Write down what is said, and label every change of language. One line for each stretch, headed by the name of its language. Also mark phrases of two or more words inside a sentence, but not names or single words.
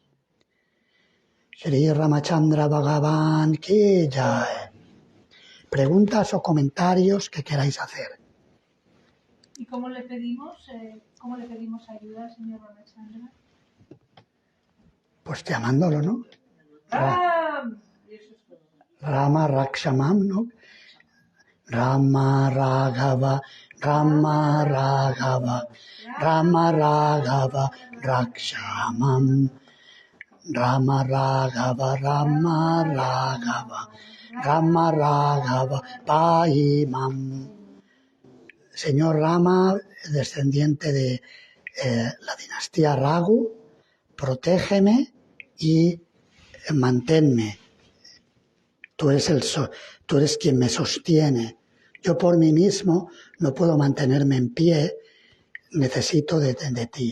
Hindi: श्री रामचन्द्र भगवान की जय.
Spanish: Preguntas o comentarios que queráis hacer. ¿Y cómo le pedimos ayuda al señor Ramachandra? Pues llamándolo, ¿no? Rama Rakshamam, ¿no?
Sanskrit: राम राघव, राम राघव, राम राघव, रक्षमाम्. राम राघव, राम राघव, राम राघव, पाहिमाम्.
Spanish: Señor Rama, descendiente de la dinastía Raghu, protégeme y manténme. Tú eres quien me sostiene. Yo por mí mismo no puedo mantenerme en pie, necesito de ti.